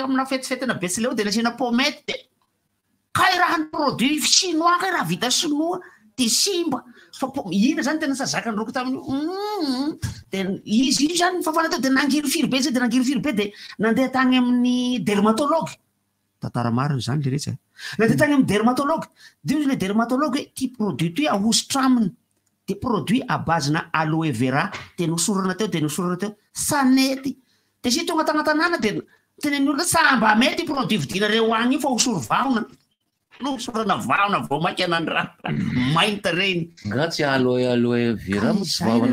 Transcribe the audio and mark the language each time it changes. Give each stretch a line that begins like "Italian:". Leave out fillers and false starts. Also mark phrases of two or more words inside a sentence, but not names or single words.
Malagasy: amina fetifetena betsy leo de nasiana pomety de kay raha ny
French: produit chinois
Malagasy: kay raha vita sinoa de simba fa ina zany tena sazaka nyroko tamin'io de izy io zany fafana teo de nangiry firy be zay de nangiry firy be de nandeha tagny amin'ny dermatologue tantara mariny zany le rehetra nandeha tagny amin'ny dermatologue de io le dermatologue hoe ty produit toy ahositra aminy de
French: produit à base
Malagasy: na aloe vera de nosorana teo sanety de sy tonga tagnatanàna de teneny olona samba mety produit vidinareo agny io fa hosoro vaona nosorana vaona vao maky anandraha mainta reny nga tsy aloe vera motsy vaona